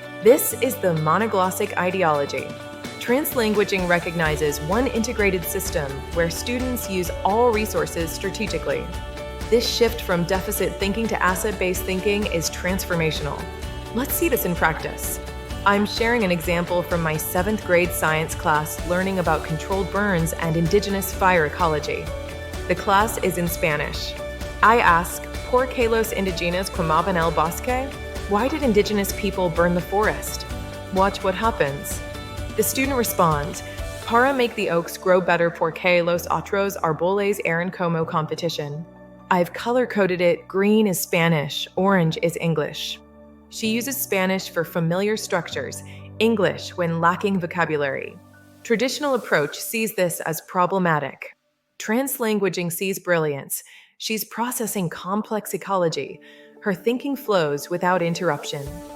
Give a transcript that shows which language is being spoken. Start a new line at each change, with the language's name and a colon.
English: This is the monoglossic ideology. Translanguaging recognizes one integrated system where students use all resources strategically. This shift from deficit thinking to asset-based thinking is transformational. Let's see this in practice. I'm sharing an example from my 7th grade science class learning about controlled burns and indigenous fire ecology. The class is in Spanish. I ask,
Spanish: ¿Por qué los indígenas quemaban el bosque?
English: Why did indigenous people burn the forest? Watch what happens. The student responds,
Spanish: Para
English: make the oaks grow better
Spanish: porque los otros árboles eran como
English: competition. I've color-coded it, green is Spanish, orange is English. She uses Spanish for familiar structures, English when lacking vocabulary. Traditional approach sees this as problematic. Translanguaging sees brilliance. She's processing complex ecology. Her thinking flows without interruption.